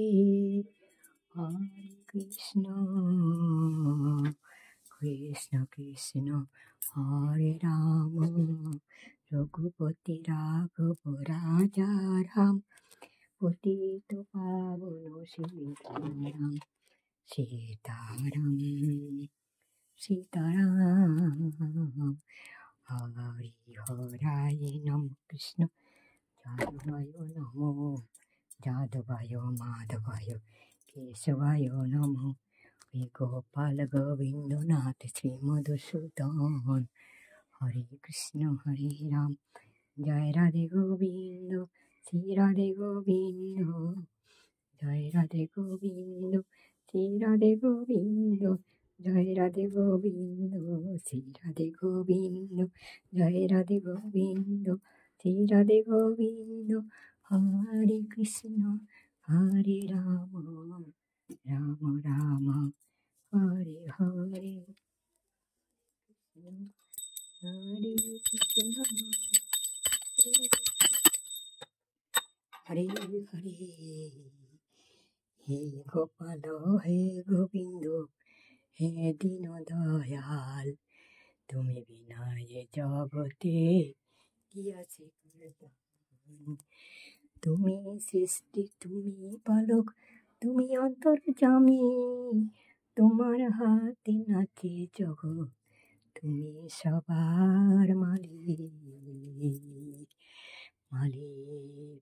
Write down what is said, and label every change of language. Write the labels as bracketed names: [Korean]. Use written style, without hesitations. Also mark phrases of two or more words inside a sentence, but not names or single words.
[Hindi] हरे कृष्ण कृष्ण कृष्ण हरे राम रघुपति राघव राजा राम पतित पावन सीताराम सीताराम सीताराम। [Sanskrit] हरि हराय नमः कृष्ण जादवाय नमो जादवाय माधवाय केशवाय नमो। [Hindi] गोपाल गोविंद नाथ श्री मधुसूदन। हरे कृष्ण हरे राम जय राधे गोविंद श्री राधे गोविंद जय राधे गोविंद श्री राधे गोविंद जय राधे गोविंद श्री राधे गोविंद जय राधे गोविंद श्री राधे गोविंद। हरे कृष्ण हरे राम राम राम हरे हरे हरे कृष्ण हरे हरे। [Bangla] हे गोपाल हे गोविंद हे दीन दयाल তুমি বিনা এ জগতে কি আছে করবার। তুমি সৃষ্টি তুমি পালক তুমি অন্তর্যামী তোমার হাতে নাচে জগৎ তুমি সবার মালিক মালিক।